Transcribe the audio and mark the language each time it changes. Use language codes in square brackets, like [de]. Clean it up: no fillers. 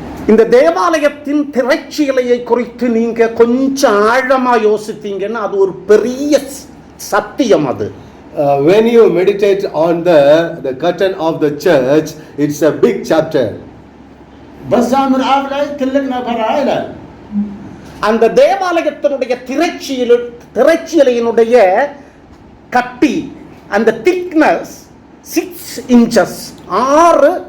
[ta] இந்த தேவாலயத்தின் திரைச்சீலையை குறித்து நீங்க கொஞ்சம் ஆழமா யோசித்தீங்கன்னா அது ஒரு பெரிய சத்தியம். அது [en] when you meditate on the curtain of the church, it's a big chapter. [am] በዛ ምዕራፍ ላይ ትልቅ ነበር አይደል? [ta] அந்த தேவாலயத்தினுடைய திரைச்சீலையினுடைய கட்டி, அந்த திக்னஸ் [en] 6 inches, 6